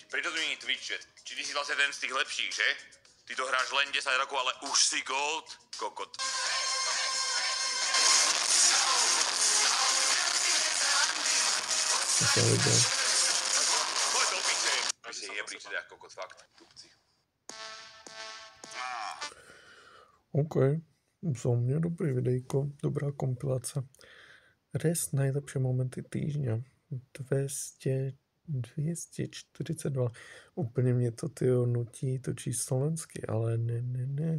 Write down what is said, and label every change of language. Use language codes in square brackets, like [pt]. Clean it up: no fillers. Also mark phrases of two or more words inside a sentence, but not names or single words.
[sk] Prečo tu nie je Twitch chat? Či ty si vlastne ten z tých lepších, že? Ty to hráš len 10 rokov, ale už si gold? Kokot. To sa videl. Poď do piče! Vy si jebli čet ako kokot, fakt. Tupci. OK, [cs] za mě dobrý videjko, dobrá kompilace. Rest nejlepší momenty týždňa. 242. Úplně mě to nutí točí slovensky, ale ne.